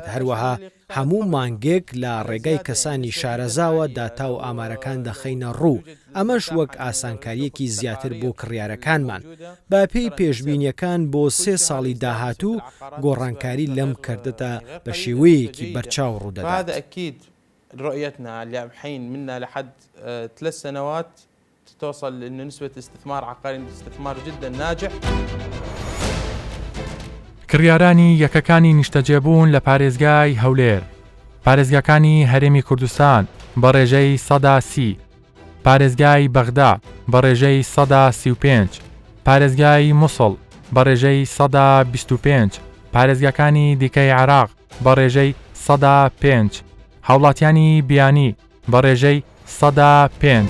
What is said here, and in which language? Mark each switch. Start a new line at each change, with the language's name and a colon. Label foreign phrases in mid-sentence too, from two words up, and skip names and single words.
Central Kurdish: هەروەها هەموو مانگێک لە ڕێگای کەسانی شارەزاوە داتا و ئامارەکان دەخەینە ڕوو. ئەمەش وەک ئاسانکاریەکی زیاتر بۆ کڕیارەکانمان. با پێی پێشبینیەکان بۆ 3 ساڵی داهاتوو گۆڕانکاری لەم کردەتە بە شێوەیەکی بەرچاو ڕوودەدات.
Arabic: هذا أكيد رؤيتنا اللي الحين منا لحد 3 سنوات توصل إنه نسبة استثمار عقاري استثمار جدا ناجح.
Central Kurdish: کڕیارانی یەکەکانی نیشتەجێبوون لە پارێزگای هەولێر، پارێزگاکانی هەرێمی کوردستان بە ڕێژەی 130، پارێزگای بەغدا بە ڕێژەی 135، پارێزگای مووسڵ بە ڕێژەی 125، پارێزگاکانی دیکەی عێراق بە ڕێژەی 105، هاوڵاتیانی بیانی بە ڕێژەی 105.